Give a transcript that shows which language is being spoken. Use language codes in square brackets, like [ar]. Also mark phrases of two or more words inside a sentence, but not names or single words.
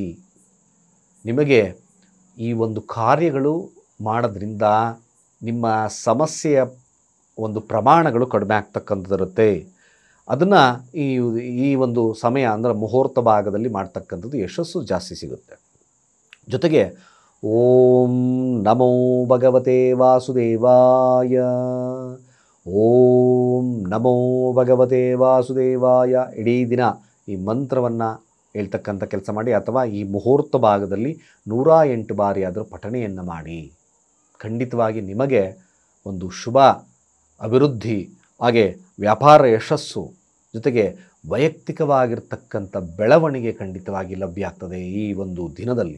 [kn] ನಿಮಗೆ ಈ ಒಂದು ಕಾರ್ಯಗಳು ಮಾಡೋದ್ರಿಂದ ನಿಮ್ಮ ಸಮಸ್ಯೆಯ ಒಂದು ಪ್ರಮಾಣಗಳು ಕಡಿಮೆ ಆಗ್ತಕ್ಕಂಥದ್ದಿರುತ್ತೆ. ಅದನ್ನು ಈ ಒಂದು ಸಮಯ ಅಂದರೆ ಮುಹೂರ್ತ ಭಾಗದಲ್ಲಿ ಮಾಡ್ತಕ್ಕಂಥದ್ದು ಯಶಸ್ಸು ಜಾಸ್ತಿ ಸಿಗುತ್ತೆ. ಜೊತೆಗೆ [sa] ಓಂ ನಮೋ ಭಗವತೆ ವಾಸುದೇವಾಯ, ಓಂ ನಮೋ ಭಗವತೆ ವಾಸುದೇವಾಯ [kn] ಇಡೀ ದಿನ ಈ ಮಂತ್ರವನ್ನು ಹೇಳ್ತಕ್ಕಂಥ ಕೆಲಸ ಮಾಡಿ, ಅಥವಾ ಈ ಮುಹೂರ್ತ ಭಾಗದಲ್ಲಿ 108 ಬಾರಿ ಆದರೂ ಪಠಣೆಯನ್ನು ಮಾಡಿ. ಖಂಡಿತವಾಗಿ ನಿಮಗೆ ಒಂದು ಶುಭ ಅಭಿವೃದ್ಧಿ, ಹಾಗೆ ವ್ಯಾಪಾರ ಯಶಸ್ಸು, ಜೊತೆಗೆ ವೈಯಕ್ತಿಕವಾಗಿರ್ತಕ್ಕಂಥ ಬೆಳವಣಿಗೆ ಖಂಡಿತವಾಗಿ ಲಭ್ಯ ಆಗ್ತದೆ ಈ ಒಂದು ದಿನದಲ್ಲಿ.